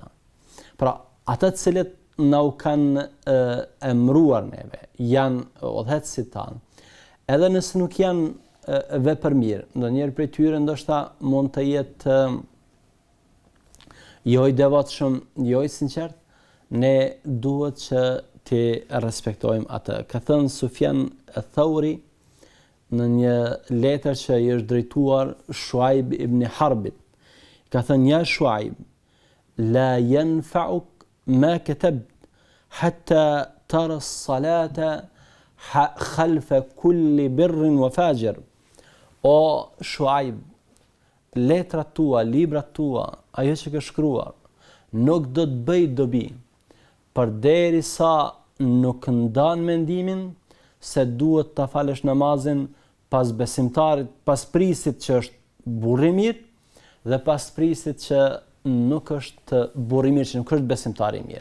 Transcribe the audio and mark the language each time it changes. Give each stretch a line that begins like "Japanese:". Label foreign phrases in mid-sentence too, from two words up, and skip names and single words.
Albanian: Pra ata të cilët na u kanë emëruar neve, janë udhëheqësit tanë, edhe nëse nuk janë vepër mirë, ndonjëherë prej tyre ndoshta mund të jetë jo i devotshëm, jo i sinqert, ne duhet që të respektojmë atë. Ka thënë Sufjan Thauri në një letër që i është drejtuar Shuaib ibn Harbit. Ka thënë: ja Shuaib,
Arabic: لا ينفعك ما كتبت حتى ترى الصلاة خلف كل بر وفاجر.
Albanian: O Shuaib, letrat tua, librat tua, ajo që ke shkruar, nuk do të bëj dobi, përderisa nuk ndan mendimin se duhet ta falësh namazin pas besimtarit, pas prisit që është burri i mirë dhe pas prisit që nuk është burri i mirë, që nuk është besimtari i mirë.